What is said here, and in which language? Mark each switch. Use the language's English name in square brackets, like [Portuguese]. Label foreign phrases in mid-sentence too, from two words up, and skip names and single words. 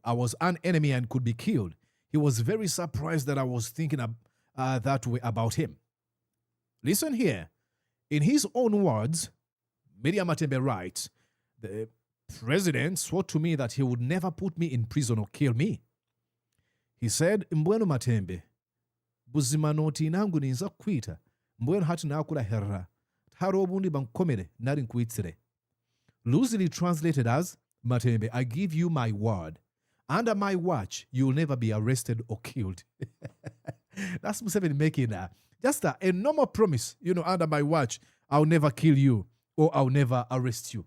[English] I was an enemy and could be killed. He was very surprised that I was thinking that way about him. Listen here. In his own words, Miria Matembe writes, the president swore to me that he would never put me in prison or kill me. He said, [Nyankole] Mbwenu Matembe, buzima noti nangu ninza kukwita mbwenu hati nakula herra hari obundi bankomere nari nkwitsire. [English] Loosely translated as, Matembe, I give you my word. Under my watch, you'll never be arrested or killed. That's Museveni making just a normal promise. Under my watch, I'll never kill you or I'll never arrest you.